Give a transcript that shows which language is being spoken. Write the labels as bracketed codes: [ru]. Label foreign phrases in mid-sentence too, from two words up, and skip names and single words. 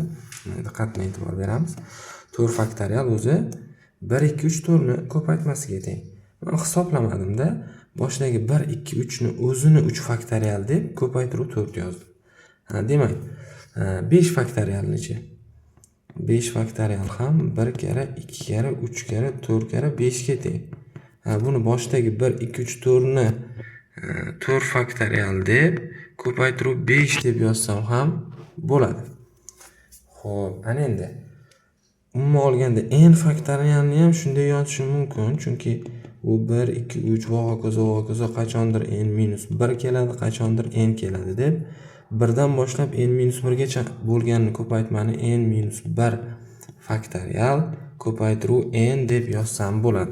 [uz] Diqqatni e'tibor beramiz. 4 faktorial o'zi 1, 2, 3, 4 ni ko'paytmasiga teng. Men hisoblamadimda, boshdagi 1, 2, 3 ni o'zini 3 faktorial deb ko'paytiruv 4 yozdim. Demak, 5 faktorialnichi? 5 faktorial ham 1 kara, 2 kara, 3 kara, 4 kara 5 ga teng. Buni boshdagi 1 2 3 4 ni 4 faktorial deb ko'paytirib 5 deb yozsam ham bo'ladi. Xo'p, ana endi umuman olganda n faktorialni ham shunday yozishim mumkin, chunki u 1 2 3 va hokazo qachondir n minus 1 keladi, qachondir n keladi deb 1 dan boshlab n minus 1 gacha bo'lganini ko'paytmani n minus 1 faktorial ko'paytiruv n deb yozsam bo'ladi.